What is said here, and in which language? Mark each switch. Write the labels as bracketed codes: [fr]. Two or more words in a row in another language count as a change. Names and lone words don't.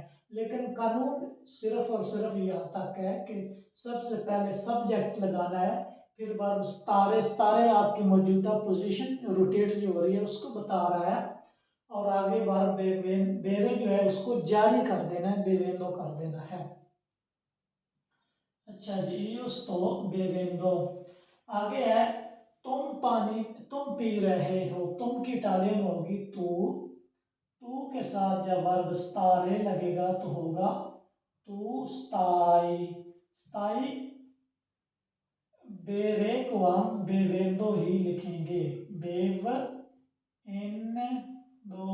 [hi] लेकिन कानून सिर्फ और सिर्फ यहाँ तक है कि सबसे पहले सब्जेक्ट लगाना है, फिर वर्ब स्तारे, स्तारे आपकी मौजूदा पोजीशन रोटेट जो हो रही है उसको बता रहा है, और आगे वर्ब बेरे जो है उसको जारी कर देना है, बेवेंदो कर देना है। अच्छा जी, [it] io sto bevendo। [hi] आगे है तुम पानी, तुम पी रहे हो, तुम की इटालियन होगी तू, तू के साथ जब वर्ब स्टारे लगेगा तो होगा [it] tu stai, stai. [hi] बेरे को हम बेवेंदो ही लिखेंगे, [it] bev en do.